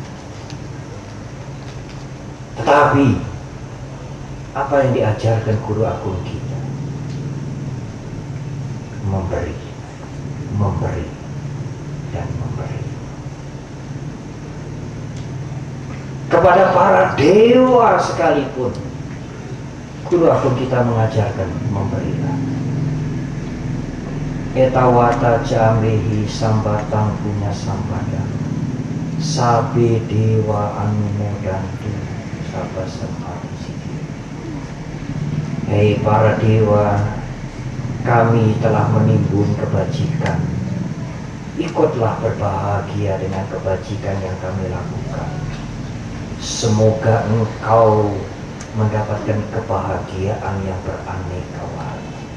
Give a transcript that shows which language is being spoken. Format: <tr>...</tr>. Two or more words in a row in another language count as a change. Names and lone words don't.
<id>Tetapi apa yang diajarkan guru agung kita? Memberi, memberi, dan memberi. Kepada para dewa sekalipun, guru agung kita mengajarkan memberilah.</id> <pi>Etawata jambehi sambatang punya sampada, sabe dewa anumodantu sabda sempati.</pi> <id>Hei para dewa, kami telah menimbun kebajikan. Ikutlah berbahagia dengan kebajikan yang kami lakukan. Semoga engkau mendapatkan kebahagiaan yang beraneka warna.</id>